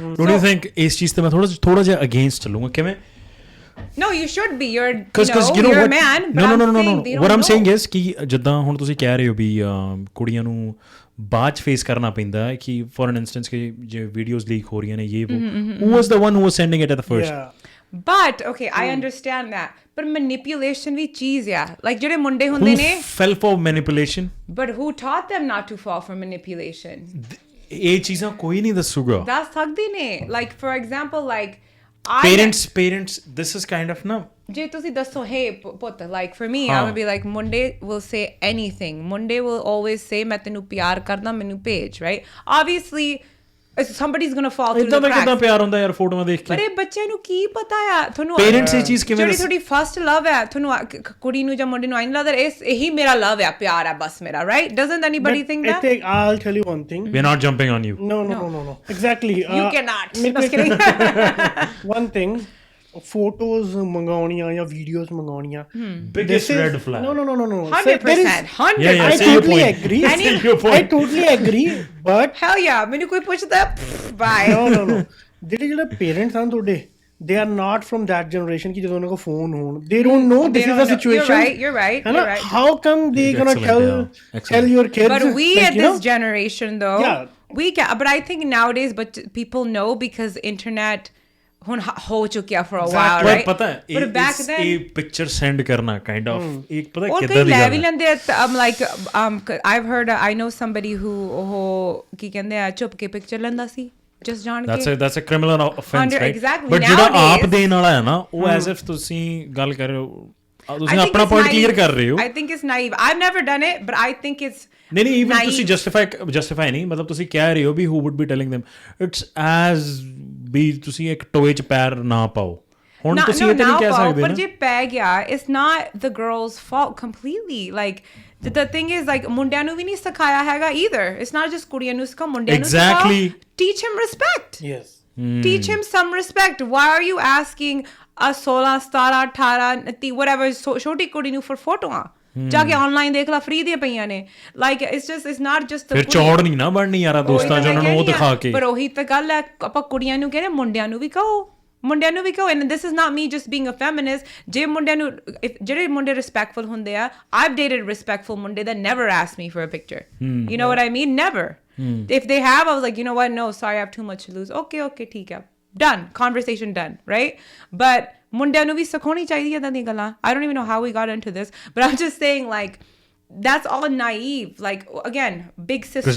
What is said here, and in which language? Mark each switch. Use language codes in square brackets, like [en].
[en] don't you think [pa] ਇਸ ਚੀਜ਼ ਤੇ ਮੈਂ ਥੋੜਾ ਜਿਹਾ ਅਗੇਂਸਟ ਚੱਲੂੰਗਾ ਕਿਵੇਂ [en] No, you should be. You're a man. No. What I'm saying is [pa] ਕਿ ਜਿੱਦਾਂ ਹੁਣ ਤੁਸੀਂ ਕਹਿ ਰਹੇ ਹੋ ਵੀ ਕੁੜੀਆਂ ਨੂੰ ਬਾਅਦ 'ਚ ਫੇਸ ਕਰਨਾ ਪੈਂਦਾ ਹੈ ਕਿ ਫੋਰ ਐਨ ਇੰਸਟੈਂਸ ਕਿ ਜੇ ਵੀਡੀਓਜ਼ ਲੀਕ ਹੋ ਰਹੀਆਂ ਨੇ ਇਹ [en] who was the one who was sending it at the first but okay I understand that but manipulation ਵੀ ਚੀਜ਼ ਆ like [pa] ਜਿਹੜੇ ਮੁੰਡੇ ਹੁੰਦੇ ਨੇ [en] who fell for manipulation but who taught them not to fall for manipulation [pa] ਇਹ ਚੀਜ਼ਾਂ ਕੋਈ ਨਹੀਂ ਦੱਸੂਗਾ [en] ਦੱਸ ਸਕਦੇ ਨੇ like for example like parents this is kind of no ਜੇ ਤੁਸੀਂ ਦੱਸੋ hey ਪੁੱਤ like for me I would be like Monday will say anything Monday will always say [pa] ਮੈਂ ਤੈਨੂੰ ਪਿਆਰ ਕਰਦਾ ਮੈਨੂੰ ਭੇਜ [en] right obviously somebody's going to fall through the cracks [pa] ਕਿੱਦਾਂ ਪਿਆਰ ਹੁੰਦਾ ਯਾਰ ਫੋਟੋਆਂ ਦੇਖ ਕੇ ਪਰ ਇਹ ਬੱਚਿਆਂ ਨੂੰ ਕੀ ਪਤਾ ਆ ਤੁਹਾਨੂੰ ਪੇਰੈਂਟਸ ਇਹ ਚੀਜ਼ ਕਿਵੇਂ ਜਿਹੜੀ ਤੁਹਾਡੀ ਫਸਟ ਲਵ ਹੈ ਤੁਹਾਨੂੰ ਕੁੜੀ ਨੂੰ ਜਾਂ ਮੁੰਡੇ ਨੂੰ ਆਈ ਨਹੀਂ ਲੱਗਦਾ ਇਹੀ ਮੇਰਾ ਲਵ ਹੈ ਪਿਆਰ ਹੈ ਬਸ ਮੇਰਾ right [en] doesn't anybody think that I'll tell you one thing we're not jumping on you no exactly you cannot just kidding one thing photos ਮੰਗਾਉਣੀਆਂ ਜਾਂ videos ਮੰਗਾਉਣੀਆਂ biggest red flag no 100% I totally agree but hell yeah ਮੈਨੂੰ ਕੋਈ ਪੁੱਛਦਾ bye no ਜਿਹੜੇ parents ਹਨ ਤੁਹਾਡੇ they are not from that generation [pa] ਕਿ ਜਦੋਂ ਉਹਨਾਂ ਕੋਲ [en] phone ਹੋਣ they don't know this is the situation you're right how come they gonna tell your kids but we at this generation though we can but I think nowadays but people know because internet [pa] ਹੁਣ ਹੋ ਚੁੱਕਿਆ [en] for a while right [pa] ਪਤਾ ਹੈ [en] back then [pa] ਇਹ picture send ਕਰਨਾ kind of ਇੱਕ ਪਤਾ ਕਿੱਦਾਂ ਦੀ ਗੱਲ ਹੈ ਲੈ ਵੀ ਲੈਂਦੇ I'm like I've heard I know somebody who ਉਹ ਕੀ ਕਹਿੰਦੇ ਆ ਚੁੱਪ ਕੇ ਪਿਕਚਰ ਲੈਂਦਾ ਸੀ just ਜਾਣ ਕੇ [en] that's a criminal offense right exactly [pa] but ਜਿਹੜਾ ਆਪ ਦੇਣ ਵਾਲਾ ਹੈ ਨਾ ਉਹ as if ਤੁਸੀਂ ਗੱਲ ਕਰ ਰਹੇ ਹੋ ਤੁਸੀਂ ਆਪਣਾ ਪੁਆਇੰਟ ਕਲੀਅਰ ਕਰ ਰਹੇ ਹੋ [en] I think it's naive I've never done it but I think it's [pa] ਨਹੀਂ even ਤੁਸੀਂ justify ਨਹੀਂ ਮਤਲਬ ਤੁਸੀਂ ਕਹਿ ਰਹੇ ਹੋ ਵੀ [en] who would be telling them [pa] it's as ਵੀ ਤੁਸੀਂ ਇੱਕ ਟੋਏ 'ਚ ਪੈਰ ਨਾ ਪਾਓ ਹੁਣ ਤੁਸੀਂ ਇਹ ਤਾਂ ਨਹੀਂ ਕਹਿ ਸਕਦੇ [en] ਪਰ ਜੇ ਪੈ ਗਿਆ it's not the girl's fault completely like the thing is like [pa] ਮੁੰਡਿਆਂ ਨੂੰ ਵੀ ਨਹੀਂ ਸਿਖਾਇਆ ਹੈਗਾ either it's not just ਕੁੜੀਆਂ ਨੂੰ ਸਿਖਾਓ ਮੁੰਡਿਆਂ ਨੂੰ ਸਿਖਾਓ [en] teach him respect yes teach him some respect why are you asking a 16 17 18 29 whatever ਛੋਟੀ ਕੁੜੀ ਨੂੰ for ਫੋਟੋਆਂ [pa] ਜਾ ਕੇ ਆਨਲਾਈਨ ਦੇਖ ਲਾ ਫ੍ਰੀ ਦੀਆਂ ਪਈਆਂ ਨੇ [en] like it's not just [pa] ਫਿਰ ਚੌੜ ਨਹੀਂ ਨਾ ਬਣਨੀ ਯਾਰਾ ਦੋਸਤਾਂ ਜਿਹਨਾਂ ਨੂੰ ਉਹ ਦਿਖਾ ਕੇ ਪਰ ਉਹੀ ਤਾਂ ਗੱਲ ਹੈ ਆਪਾਂ ਕੁੜੀਆਂ ਨੂੰ ਕਹਿੰਦੇ ਮੁੰਡਿਆਂ ਨੂੰ ਵੀ ਕਹੋ [en] and this is not me just being a feminist ਜੇ ਮੁੰਡਿਆਂ ਨੂੰ ਜਿਹੜੇ ਮੁੰਡੇ respectful ਹੁੰਦੇ ਆ I've dated respectful ਮੁੰਡੇ that never asked me for a picture you know what I mean never if they have I was like you know what no sorry I have too much to lose okay ਠੀਕ ਹੈ done conversation done right but [pa] ਮੁੰਡਿਆਂ ਨੂੰ ਵੀ ਸਿਖਾਉਣੀ ਚਾਹੀਦੀ ਹੈ ਦੀਆਂ ਗੱਲਾਂ [en] I don't even know how we got into this but I'm just saying like that's all naive like again big sister